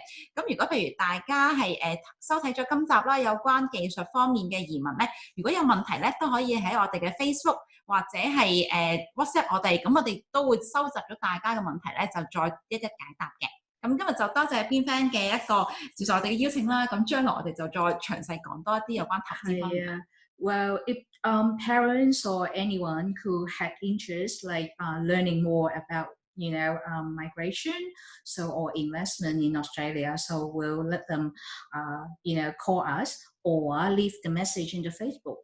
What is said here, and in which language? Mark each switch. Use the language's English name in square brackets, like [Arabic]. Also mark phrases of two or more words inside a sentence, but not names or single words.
[Cantonese] 咁如果譬如大家係收睇咗今集啦，有關技術方面嘅移民咧，如果有問題咧，都可以喺我哋嘅 Facebook 或者係WhatsApp 我哋，咁我哋都會收集咗大家嘅問題咧，就再一一解答嘅。咁今日就多謝 Binfeng 嘅一個接受我哋嘅邀請啦。咁將來我哋就再詳細講多一啲有關投資方面。 [English] Well, if parents or anyone who had interest, like learning more about migration, or investment in Australia, so we'll let them, call us or leave the message in the Facebook.